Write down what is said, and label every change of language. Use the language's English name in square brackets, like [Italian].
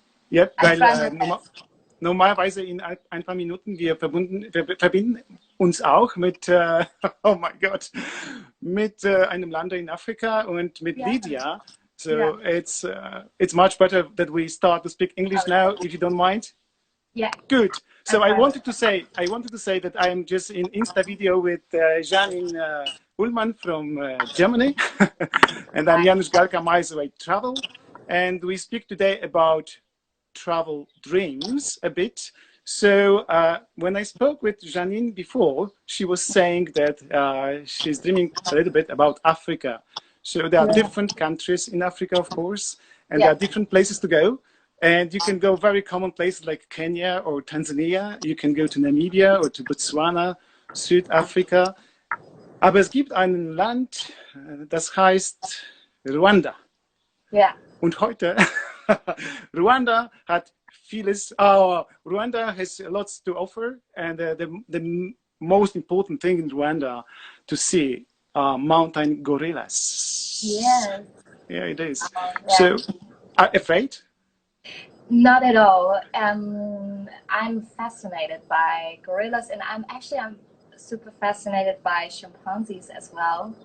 [German] Weil normalerweise in ein paar Minuten wir verbinden uns auch mit, oh mein Gott, mit einem Land in Afrika und mit Lydia. [English] So it's much better that we start to speak English now, if you don't mind. Yeah. Good. So I wanted to say that I am just in Insta video with Janin Ullmann from Germany, and I'm Janusz Galka, milesawaytravel, and we speak today about travel dreams a bit. So when I spoke with Janin before, she was saying that she's dreaming a little bit about Africa. So there are different countries in Africa, of course, and there are different places to go. And you can go very common places like Kenya or Tanzania. You can go to Namibia or to Botswana, Südafrika. [German] Aber es gibt ein Land, das heißt Rwanda. Ja. Und heute, Rwanda hat vieles. [English] Rwanda has lots to offer, and the most important thing in Rwanda to see are mountain gorillas. Yes. Yeah, it is. So, afraid? Not at all. I'm fascinated by gorillas, and I'm super fascinated by chimpanzees as well.